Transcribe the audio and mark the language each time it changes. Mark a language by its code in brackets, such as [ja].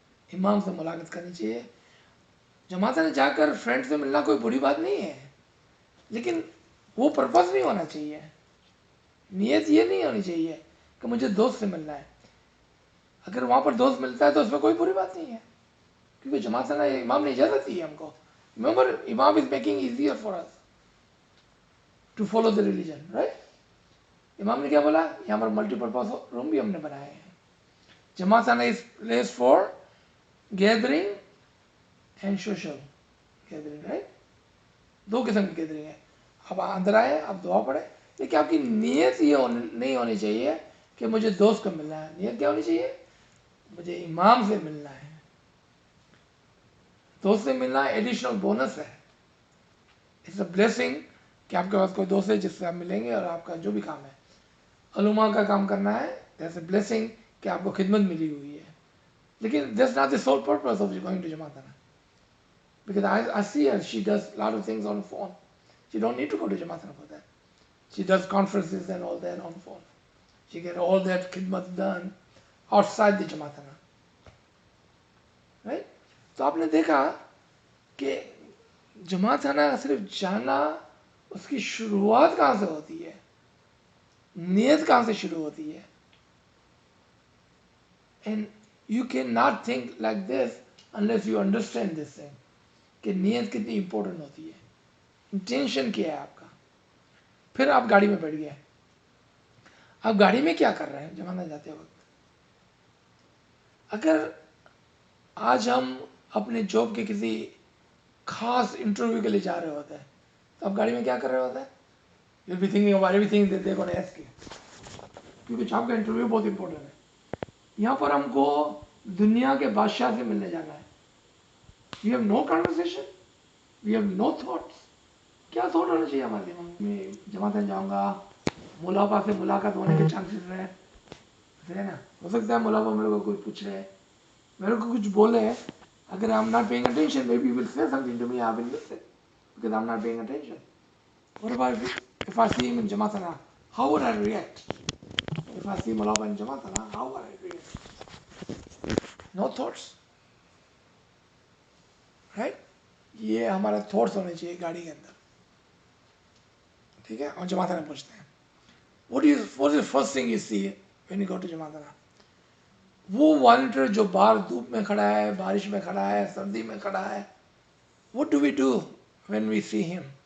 [ur] امام سے ملاقات کرنی چاہیے. جماعت میں جا کر فرینڈ سے ملنا کوئی بری بات نہیں ہے, لیکن وہ پرپس نہیں ہونا چاہیے. نیت یہ نہیں ہونی چاہیے کہ مجھے دوست سے ملنا ہے. اگر وہاں پر دوست ملتا ہے تو اس میں کوئی بری بات نہیں ہے, کیونکہ جماعت سے امام نے اجازت دی ہے ہم کو. [en] Remember, Imam is making easier for us to follow the religion, right? [ur] امام نے کیا بولا, یہاں پر ملٹی پرپز روم بھی ہم نے بنائے ہیں. جماعت آنا [en] Is place for gathering and social gathering, right. [ur] 2 قسم کی گیدرنگ ہے. آپ اندر آئے, آپ دعا پڑھیں, لیکن آپ کی نیت یہ نہیں ہونی چاہیے کہ مجھے دوست کو ملنا ہے. نیت کیا ہونی چاہیے؟ مجھے امام سے ملنا ہے. دوست سے ملنا ایڈیشنل بونس ہے. [en] it's a blessing [ur] کہ آپ کے پاس کوئی دوست ہے جس سے آپ ملیں گے اور آپ کا جو بھی کام ہے, علماء کا کام کرنا ہے, [en] that's a blessing [ur] کہ آپ کو خدمت ملی ہوئی ہے. لیکن [en] That's not the sole purpose of going to jamaat. Because I see her, she does a lot of things on phone. She don't need to go to Jamaatana for that. She does conferences and all that on phone. She get all that khidmat done outside the Jamaatana. Right? [ur] تو آپ نے دیکھا کہ جماعتانہ صرف جانا, اس کی شروعات کہاں سے ہوتی ہے, نیت کہاں سے شروع ہوتی ہے. [en] And you cannot think like this unless you understand this thing, [ur] کہ نیت کتنی امپورٹنٹ ہوتی ہے, انٹینشن کیا ہے آپ کا. پھر آپ گاڑی میں بیٹھ گئے, آپ گاڑی میں کیا کر رہے ہیں جماعت جاتے وقت؟ اگر آج ہم اپنے جاب کے کسی خاص انٹرویو کے لیے جا رہے ہوتے ہیں تو آپ گاڑی میں کیا کر رہے ہوتے ہیں؟ [en] you will be thinking about everything that they gonna ask you, [ur] کیونکہ جاب کا انٹرویو بہت امپورٹنٹ ہے. یہاں پر ہم کو دنیا کے بادشاہ سے ملنے جانا ہے. [en] We have no conversation, we have no thoughts. [ur] کیا تھاٹ ہونا چاہیے ہمارے دماغ میں؟ جماعت میں جاؤں گا, ملاپا سے ملاقات ہونے کے چانسز ہے نا. ہو سکتا ہے ملاپا میرے کو کوئی پوچھ رہے, میرے کو کچھ بولے, اگر [en] I'm not paying attention, maybe he will say something to me, I will listen, because I'm not paying attention. What about if I see him in Jamaatana, how would I react? If I see Mulaba in Jamaatana, how would I react? No thoughts. Right? [ur] یہ ہمارا thoughts ہونے چاہیے گاڑی کے اندر, ٹھیک ہے. اور جماعتانہ پوچھتے ہیں [en] what is the first thing you see when you go to [ur] جماعتانہ؟ وہ والنٹیئر جو باہر دھوپ میں کھڑا ہے, بارش میں کھڑا ہے, سردی میں کھڑا ہے, [en] what do we do when we see him?